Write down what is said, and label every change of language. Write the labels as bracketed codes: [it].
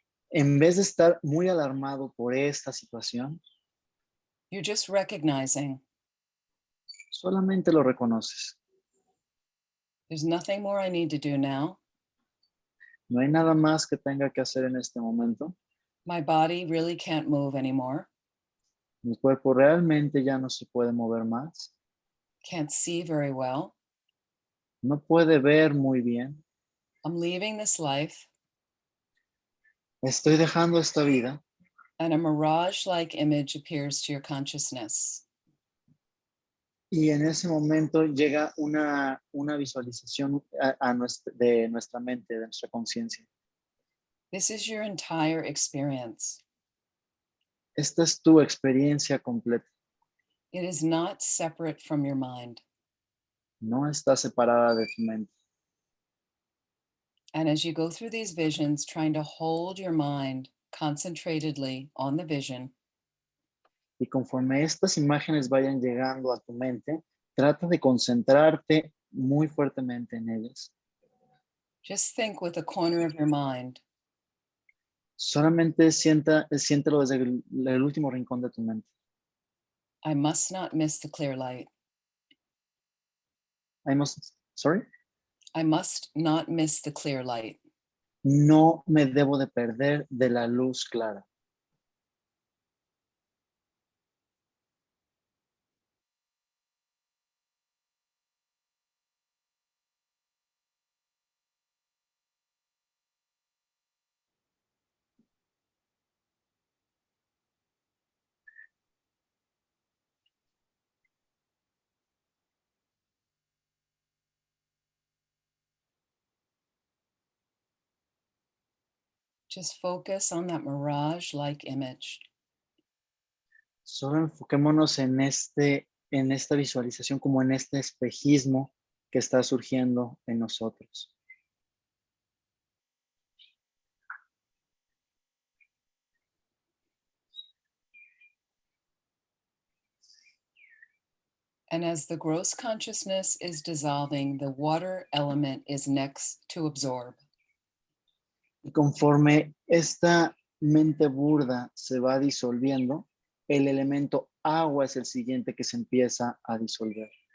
[es] en vez de estar muy alarmado por esta situación, [en] you're just recognizing [es] solamente lo reconoces. [en] there's nothing more I need to do now. [es] No hay nada más que tenga que hacer en este momento. [en] My body really can't move anymore. [es] Mi cuerpo realmente ya no se puede mover más. [en] Can't see very well. [es] No puede ver muy bien. [en] I'm leaving this life. [es] Estoy dejando esta vida. [en] And a mirage-like image appears to your consciousness. [es] Y en ese momento llega una visualización de nuestra mente, de nuestra conciencia. [en] This is your entire experience. [es] Esta es tu experiencia completa. [en] It is not separate from your mind. [es] No está separada de tu mente. [en] And as you go through these visions, trying to hold your mind concentratedly on the vision, [es] Y conforme estas imágenes vayan llegando a tu mente, trata de concentrarte muy fuertemente en ellas. [en] just think with the corner of your mind, [es] Solamente siéntelo desde el último rincón de tu mente. [en] I must not miss the clear light. Sorry? I must not miss the clear light. [es] No me debo de perder de la luz clara. [en] Just focus on that mirage-like image. [es] Solo enfoquémonos en esta visualización, como en este espejismo que está surgiendo en nosotros. [en] And as the gross consciousness is dissolving, the water element is next to absorb. [es] Y conforme esta mente burda se va disolviendo, el elemento agua es el siguiente que se empieza a disolver.